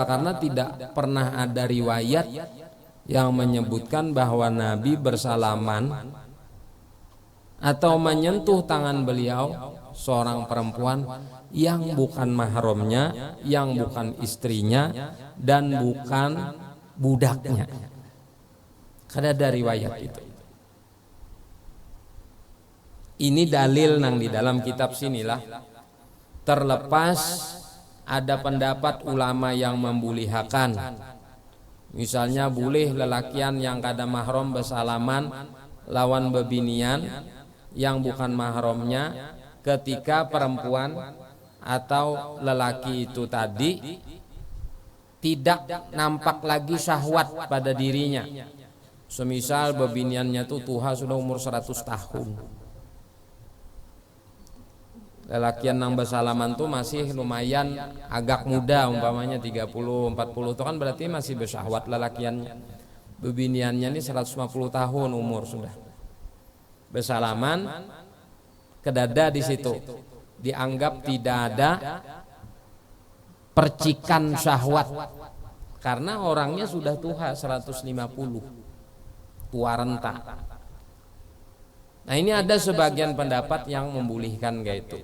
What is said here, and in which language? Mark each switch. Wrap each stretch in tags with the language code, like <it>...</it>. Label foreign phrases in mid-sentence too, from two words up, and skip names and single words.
<id>Karena tidak pernah ada riwayat yang menyebutkan bahwa Nabi bersalaman atau menyentuh tangan beliau seorang perempuan yang bukan mahramnya, yang bukan istrinya, dan bukan budaknya.</id> <bjn>Kada ada riwayat itu. Ini dalil nang di dalam kitab sinilah.</bjn> <id>Terlepas ada pendapat ulama yang membulihakan,</id> <bjn>misalnya boleh lelakian yang kada mahram bersalaman lawan bebinian yang bukan mahramnya ketika perempuan atau lelaki itu tadi tidak nampak lagi syahwat pada dirinya. Semisal bebiniannya itu tuha sudah umur 100 tahun. Lelakian nang bersalaman tuh masih lumayan agak muda, umpamanya 30-40 itu kan berarti masih bersyahwat lelakiannya. Bebiniannya ini 150 tahun umur sudah. Bersalaman ke dada di situ.</bjn> <id>Dianggap tidak ada percikan syahwat karena orangnya sudah tua 150, tua renta. Nah, ini ada sebagian pendapat yang membolehkan kayak itu.</id>